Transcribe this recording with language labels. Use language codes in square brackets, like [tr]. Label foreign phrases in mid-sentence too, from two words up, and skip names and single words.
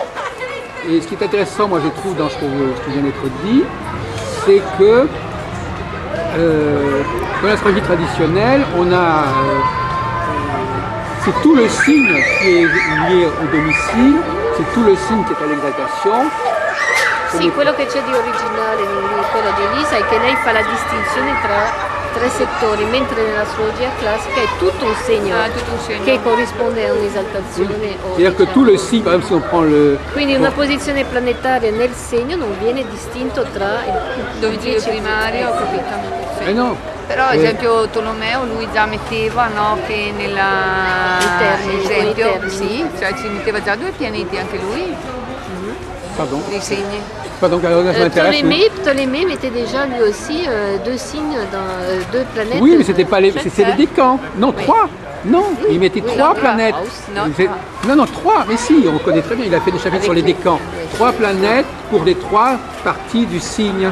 [fr] Et ce qui est intéressant, moi je trouve, dans ce qui vient d'être dit, c'est que dans l'astrologie traditionnelle, on a c'est tout le signe qui est lié au domicile, c'est tout le signe qui est à l'exaltation. [it] Sì, quello che c'è di originale in quello di Elisa è che lei fa la distinzione tra tre settori, mentre nell'astrologia classica è tutto un segno, che corrisponde a un'esaltazione. [fr] C'est-à-dire que tout le signe, par exemple si on prend le... [it] Quindi una posizione planetaria nel segno non viene distinto tra il domicilio primario, capito? Eh no. Però ad esempio Tolomeo lui già metteva, no, che nella termini, esempio, con i sì, cioè ci metteva già 2 pianeti anche lui, [fr] Pardon. [it] dei segni. [fr] Pardon, ça m'intéresse. Ptolémée mettait déjà lui aussi 2 signes dans 2 planètes. Oui, mais c'était pas les, c'est les décans. Non, 3. Non, il mettait 3 planètes. Non, 3. Mais si, on connaît très bien. Il a fait des chapitres sur les décans. 3 planètes pour les 3 parties du signe.